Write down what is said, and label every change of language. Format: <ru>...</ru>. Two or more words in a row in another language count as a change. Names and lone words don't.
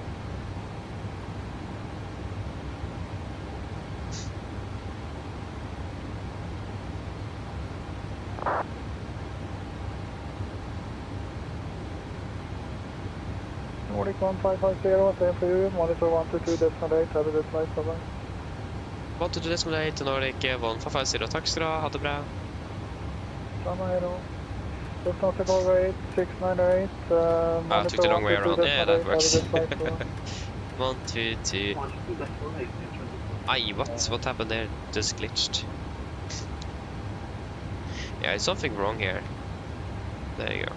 <en>Nordic 1550, same for you, monitor 122.8, have a good flight, bye bye.</en> <no>122.8 til Nordic 1550, takk skal du ha det bra.</no> <sv>Samma hej då.</sv> <en>Just not above 8698, I took the wrong way around, yeah, that works. 1, 2, 2. Aye, what happened there? Just glitched. Yeah, it's something wrong here. There you go.</en>